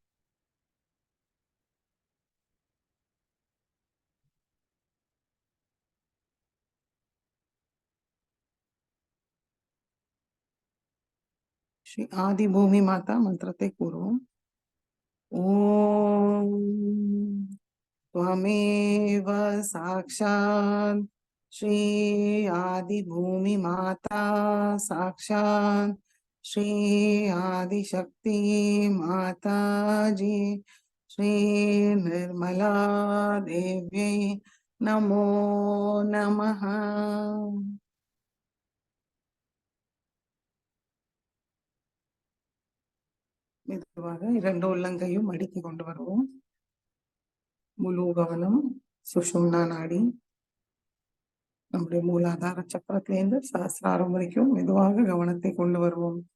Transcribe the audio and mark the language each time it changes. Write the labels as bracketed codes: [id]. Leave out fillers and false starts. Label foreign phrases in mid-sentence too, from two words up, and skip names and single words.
[ta] ஸ்ரீ ஆதி பூமி மாதா மந்திரத்தை கூறுவோம். [sa] ஓம் त्वमेव साक्षात् श्री आदि भूमि माता साक्षात् श्री आदिशक्ति माता जी श्री निर्मला देव्यै नमो नमः. [ta] மெதுவாக இரண்டு உள்ளங்கையும் மடித்து கொண்டு வருவோம். முழு கவனம் சுஷும்னா நாடி, நம்முடைய மூலாதார சக்கரத்திலிருந்து சஹஸ்ராரம் வரைக்கும் மெதுவாக கவனத்தை கொண்டு வருவோம்.